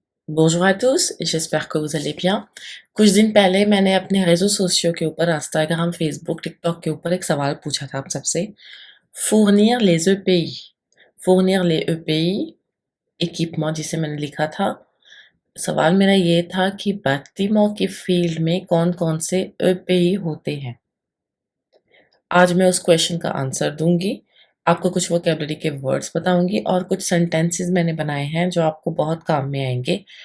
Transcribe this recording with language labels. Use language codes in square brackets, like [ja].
[fr] Bonjour à tous, j'espère que vous allez bien। [hi] कुछ दिन पहले मैंने अपने [fr] réseaux sociaux [hi] के ऊपर इंस्टाग्राम, फेसबुक, टिकटॉक के ऊपर एक सवाल पूछा था आप सबसे। [fr] fournir les EPI, fournir les EPI, équipement [hi] जिसे मैंने लिखा था। सवाल मेरा ये था कि bâtiment की फील्ड में कौन-कौन से EPI होते हैं। आज मैं उस क्वेश्चन का आंसर दूंगी, आपको कुछ वोकैब्युलरी के वर्ड्स बताऊंगी और कुछ सेंटेंसेस मैंने बनाए हैं जो आपको बहुत काम में आएंगे।